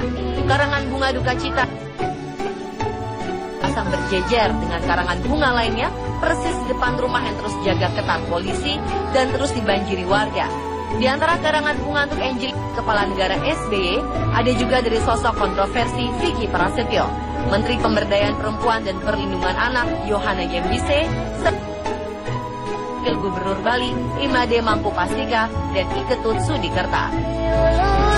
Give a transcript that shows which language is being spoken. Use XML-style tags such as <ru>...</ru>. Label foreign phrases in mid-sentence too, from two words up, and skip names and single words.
<id>Karangan bunga duka cita pasang berjejer dengan karangan bunga lainnya persis di depan rumah yang terus jaga ketat polisi dan terus dibanjiri warga. Di antara karangan bunga untuk Angelin Kepala Negara SBY ada juga dari sosok kontroversi Vicky Prasetyo, Menteri Pemberdayaan Perempuan dan Perlindungan Anak Yohana Yembise, Gubernur Bali Imade Mangku Pastika dan Iketut Sudikerta.</id>